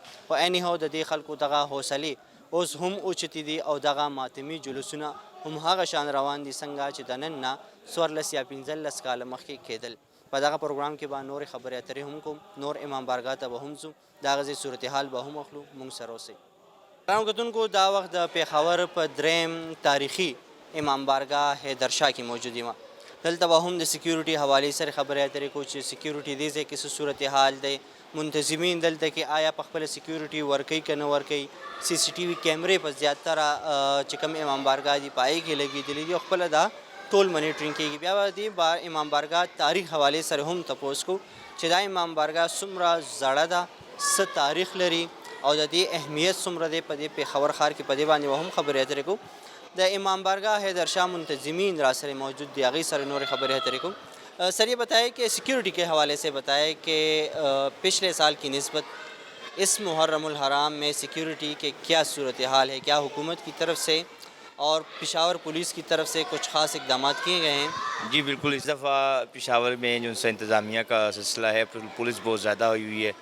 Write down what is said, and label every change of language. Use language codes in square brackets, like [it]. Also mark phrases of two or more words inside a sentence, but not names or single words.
[ps] خو اینی هو د دې خلکو دغه حوصلې اوس هم اوچتې دي او دغه ماتمي جلوسونه هم هغه شان روان دي څنګه چې د نن نه 14 یا 15 کاله مخکې کېدل. په دغه پروګرام کې به نورې خبرې اترې هم کوم، نور امام بارګاه ته به هم ځو، د هغه ځای صورتحال به هم اخلو. مونږ سره اوسئ. ګرانو کتونکو، دا وخت د پېښور په دریم تاریخي امام بارگاہ حیدر شاہ [ur] کی موجودی میں [ps] دلته به هم د سیکیورټي حوالې سره خبرې اترې کوو چې سیکیورټي دې ځای کې څه صورتحال دی، منتظمین دلته کې آیا په خپله سیکیورټي ورکوي که نه ورکوي. سی سی ټي وي کیمرې په زیاتره چې کوم امام بارګاه دي په هغې کې لګېدلي دي او خپله دا ټول منیټرینګ کېږي. بیا به دې امام بارګاه تاریخ حوالې سره هم تپوس کوو چې دا امام بارګاه څومره زړه ده، څه تاریخ لري او د دې اهمیت څومره دی. په دې پېښور ښار کې په دې باندې به هم خبرې اترې کوو. د امام بارگاہ حیدر شاہ منتظمین را سر موجود دی، هغوی سره نور خبریں اترې کوم. [ur] سر یہ بتائے کہ سیکیورٹی کے حوالے سے بتائے کہ پچھلے سال کی نسبت اس محرم الحرام میں سیکیورٹی کے کیا صورتحال ہے؟ کیا حکومت کی طرف سے اور پشاور پولیس کی طرف سے کچھ خاص اقدامات کیے گئے ہیں؟ جی بالکل، اس دفعہ پشاور میں جو سا انتظامیہ کا سلسلہ ہے، پولیس بہت زیادہ ہوئی ہوئی ہے.